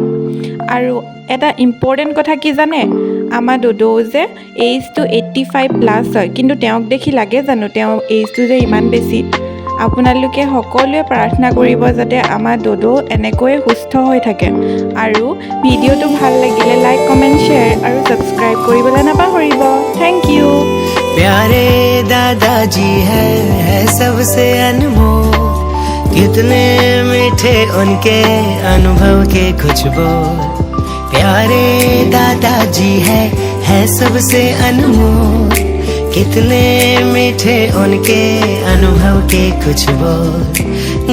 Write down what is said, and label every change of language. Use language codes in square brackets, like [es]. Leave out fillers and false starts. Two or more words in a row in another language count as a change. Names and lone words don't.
[as] আৰু এটা ইম্পৰ্টেণ্ট কথা কি জানে, আমাৰ দদৌ যে এইজটো 85+ হয়, কিন্তু তেওঁক দেখি লাগে জানো তেওঁৰ এইজটো যে ইমান বেছি? আপোনালোকে সকলোৱে প্ৰাৰ্থনা কৰিব যাতে আমাৰ দদৌ এনেকৈয়ে সুস্থ হৈ থাকে। আৰু ভিডিঅ'টো ভাল লাগিলে লাইক, কমেণ্ট, শ্বেয়াৰ আৰু ছাবস্ক্ৰাইব কৰিবলৈ নাপাহৰিব। [en] thank you. [hi] प्यारे दादाजी है सबसे अनमोल, कितने मीठे उनके अनुभव के कुछ बोल। प्यारे दादाजी है सबसे अनमोल, कितने मीठे उनके अनुभव के कुछ बोल।